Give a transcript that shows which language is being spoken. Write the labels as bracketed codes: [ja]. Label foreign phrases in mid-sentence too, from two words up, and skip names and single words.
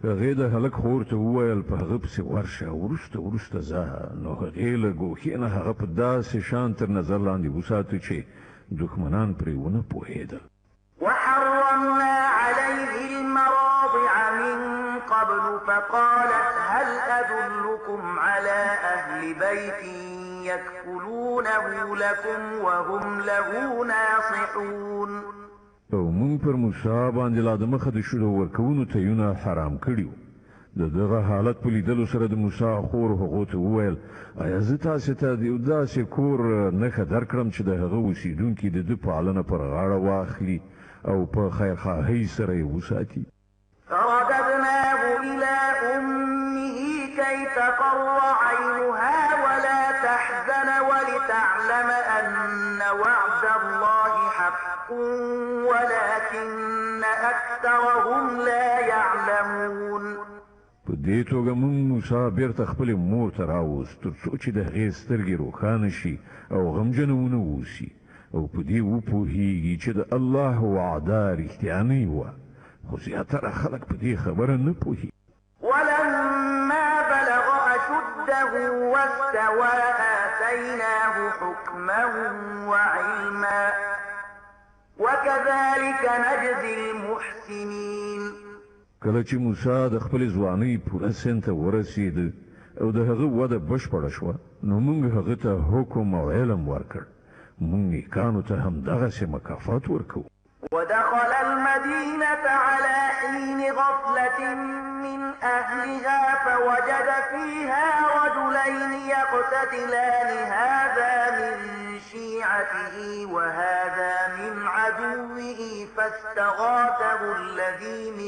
[ps] هغې د هلک خور ته وویل په هغه پسې ورشه وروسته ځه. نو هغې له ګوښې نه هغه په داسې شان تر نظر لاندې وساته چې دښمنان پرې ونه پوهېدل. [ar] وحرمنا عليه المراضع من قبل فقالت هل أدلكم على أهل بيت يكفلونه لكم وهم له ناصحون. [ps] او مونږ پر موسی باندې لا د مخه د شروع ورکوونو تیونه حرام کړي وو. د دغه حالت په لیدلو سره د موسی خور هغو ته وویل ایا زه تاسې ته د یو داسې کور نښه درکړم چې د هغه اوسېدونکي د ده پالنه پر غاړه واخلي او په خیرخواهۍ سره یې وساتي. [ar] فرددناه إلى أمه كي تقر عينها ولا تحزن ولتعلم أن وعد الله حق ولكن أكثرهم لا يعلمون. [ps] په دې توګه موږ موسی بیرته خپلې مور ته راوست تر څو چې د هغې سترګې روښانه شي او غمجنه ونه اوسي او په دې وپوهېږي چې د الله وعده رښتیانۍ وه، خو زیاتره خلک په دې خبره نه پوهېږي. [ar] ولما بلغ أشده واستوى آتيناه حكما وعلما وكذلك نجزي المحسنين. [ps] کله چې موسی د خپلې ځوانۍ پوره سن ته ورسېد او د هغه وده بشپړه شوه نو موږ هغه ته حکم او علم ورکړ. موږ نیکانو ته همدغسې مکافات ورکوو. [ar] ودخل المدينة على حين غفلة من أهلها فوجد فيها رجلين يقتتلان هذا من شيعته وهذا من عدوه فاستغاثه الذي